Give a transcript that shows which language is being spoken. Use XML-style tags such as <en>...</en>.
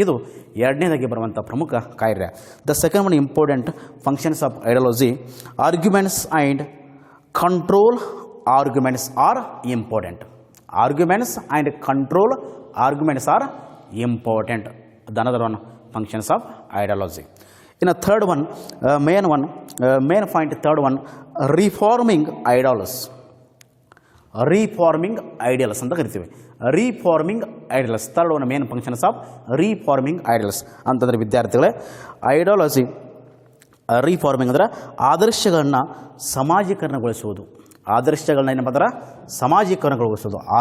<kn>ಇದು ಎರಡನೇದಾಗಿ ಬರುವಂಥ ಪ್ರಮುಖ ಕಾರ್ಯ.</kn> <en>The second one important functions of ideology, arguments and control arguments are important. Arguments and control arguments are important. Another one functions of ideology. In a third one, main point, third one, reforming ideals. Reforming ideals</en> <kn>ಅಂತ ಕರಿತೀವಿ.</kn> <en>Reforming ideals. Third one, main functions of reforming ideals.</en> <kn>ಅಂತಂದರೆ ವಿದ್ಯಾರ್ಥಿಗಳೇ, ideology ರೀಫಾರ್ಮಿಂಗ್ ಅಂದರೆ ಆದರ್ಶಗಳನ್ನ ಸಮಾಜೀಕರಣಗೊಳಿಸುವುದು. ಆದರ್ಶಗಳನ್ನ ಏನಪ್ಪ ಅಂದ್ರೆ ಸಮಾಜೀಕರಣಗೊಳಿಸೋದು.</kn>